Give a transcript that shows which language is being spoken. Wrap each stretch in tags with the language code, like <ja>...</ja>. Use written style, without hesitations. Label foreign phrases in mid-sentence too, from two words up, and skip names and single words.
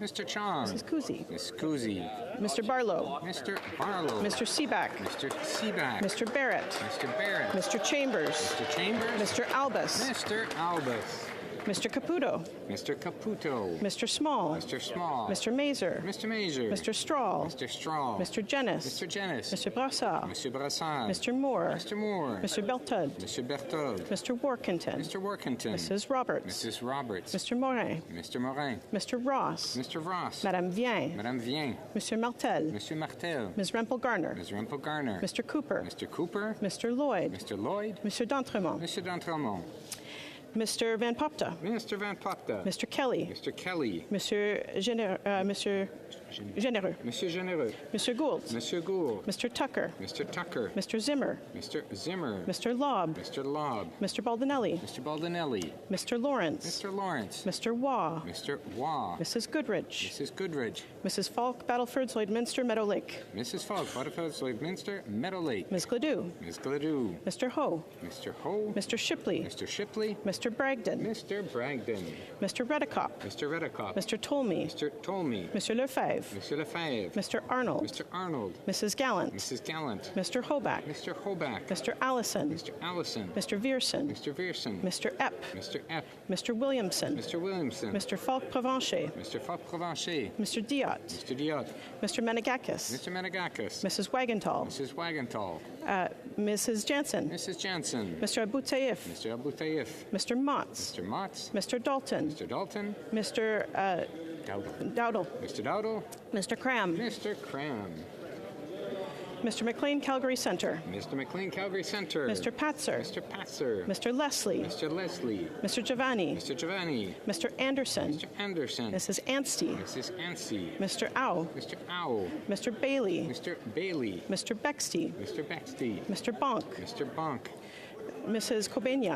<en>Mr. Chong. Mrs. Kuzi. Miss Kuzi. Mr. Barlow. Mr. Barlow. Mr. Seaback. Mr. Seaback. Mr. Barrett. Mr. Barrett. Mr. Chambers. Mr. Chambers. Mr. Albus. Mr. Albus. Mr. Caputo. Mr. Caputo. Mr. Small. Mr. Small. Mr. Mazer. Mr. Mazer. Mr. Straw. Mr. Straw. Mr. Jennis. Mr. Jennis. Mr. Brassard. Mr. Brassard. Mr. Moore. Mr. Moore. Mr. Berthold. Mr. Berthold. Mr. Workington. Mr. Workington. Mrs. Roberts. Mrs. Roberts. Mr. Morin. Mr. Morin. Mr. Ross. Mr. Ross. Madame Vien. Madame Vien. Monsieur Martel. Monsieur Martel. Ms. Rempel Garner. Ms. Rempel Garner. Mr. Cooper. Mr. Cooper. Mr. Lloyd. Mr. Lloyd. Monsieur d'Entremont. Monsieur d'Entremont. Mr. Van Popta. Mr. Van Popta. Mr. Kelly. Mr. Kelly. Monsieur Généreux. Monsieur Généreux. Monsieur Gould. Monsieur Gould. Mr. Tucker. Mr. Tucker. Mr. Zimmer. Mr. Zimmer. Mr. Lobb. Mr. Lobb. Mr. Baldinelli. Mr. Baldinelli. Mr. Lawrence. Mr. Lawrence. Mr. Waugh. Mr. Waugh. Mrs. Goodrich. Mrs. Goodrich. Mrs. Falk, Battleford, Lloydminster, Meadow Lake. Mrs. Falk, Battleford, Lloydminster, Meadow Lake. Ms. Gladue. Ms. Gladue. Mr. Ho. Mr. Ho. Mr. Shipley. Mr. Shipley. Mr. Mr. Bragdon. Mr. Bragdon. Mr. Redekop. Mr. Redekop. Mr. Tolmie. Mr. Tolmie. Mr. Lefebvre. Mr. Lefebvre. Mr. Arnold. Mr. Arnold. Mrs. Gallant. Mrs. Gallant. Mr. Hoback. Mr. Hoback. Mr. Allison. Mr. Allison. Mr. Vierson. Mr. Vierson. Mr. Epp. Mr. Epp. Mr. Williamson. Mr. Williamson. Mr. Falk-Provencher. Mr. Falk-Provencher. Mr. Diot. Mr. Diot. Mr. Menegakis. Mr. Menegakis. Mrs. Wagenthal. Mrs. Wagenthal. Mrs. Jansen. Mrs. Jansen. Mr. Abu Taif. Mr. Abu Taif. Mr. Motz. Mr. Motz. Mr. Dalton. Mr. Dalton. Mr. Dowdle. Mr. Dowdle. Mr. Cram. Mr. Cram. Mr. McLean, Calgary Centre. Mr. McLean, Calgary Centre. Mr. Patzer. Mr. Patzer. Mr. Leslie. Mr. Leslie. Mr. Giovanni. Mr. Giovanni. Mr. Anderson. Mr. Anderson. Mrs. Anstey. Mrs. Anstey. Mr. Au. Mr. Owl. Mr. Bailey. Mr. Bailey. Mr. Bexty. Mr. Bexty. Mr. Bonk. Mr. Bonk. Mrs. Kobenia.</en>